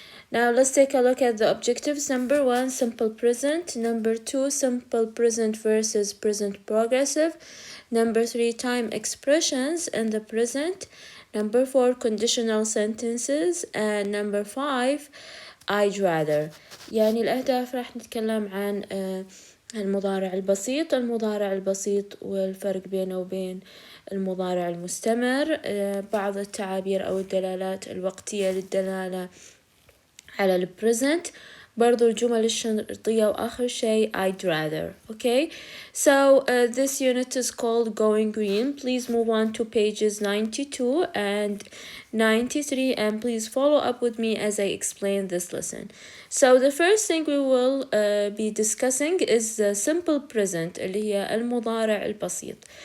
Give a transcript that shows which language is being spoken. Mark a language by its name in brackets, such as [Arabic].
[English] Now let's take a look at the objectives. Number 1, simple present. Number 2, simple present versus present progressive. Number 3, time expressions in the present. Number 4, conditional sentences. And number 5, I'd rather. [Arabic] يعني الأهداف راح نتكلم عن المضارع البسيط والفرق بينه وبين المضارع المستمر، بعض التعابير أو الدلالات الوقتية للدلالة على البريزنت، برضو الجمل الشرطية، وآخر شيء [English] I'd rather. Okay, so this unit is called Going Green. Please move on to pages 92 and 93 and please follow up with me as I explain this lesson. So the first thing we will be discussing is the simple present [Arabic] اللي هي المضارع البسيط.